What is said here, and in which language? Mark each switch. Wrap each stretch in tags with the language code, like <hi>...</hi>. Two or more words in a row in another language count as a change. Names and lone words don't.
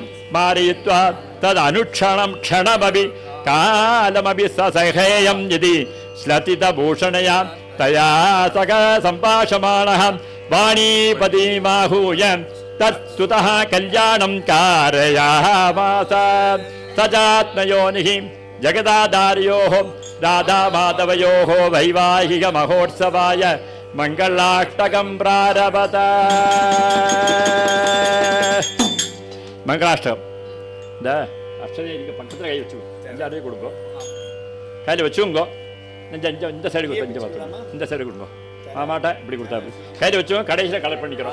<sa>मारयित्वा तदनुक्षणं क्षणमपि कालमपि ससहेयं यदि श्लथितभूषणया तया सख सम्भाषमाणः वाणीपतिमाहूय तत्स्तुतः कल्याणं कारयामास सजात्मयोनिः जगदाधार्योः राधामाधवयोः वैवाहिक महोत्सवाय मङ्गलाष्टकं प्रारभत.</sa> <ta>மங்களாஷ்டகம் இந்த அக்ஷதையை நீங்கள் பக்கத்தில் கை வச்சுக்கோ, அஞ்சு கொடுங்கோ, கையில் வச்சுங்கோ. இந்த சைடு கொடுத்தா, இந்த பார்த்து இந்த சைடு கொடுங்கோ. மாட்டேன் இப்படி கொடுத்தா கையில் வச்சுக்கோ. கடைசியில் கலெக்ட் பண்ணிக்கிறோம்.</ta>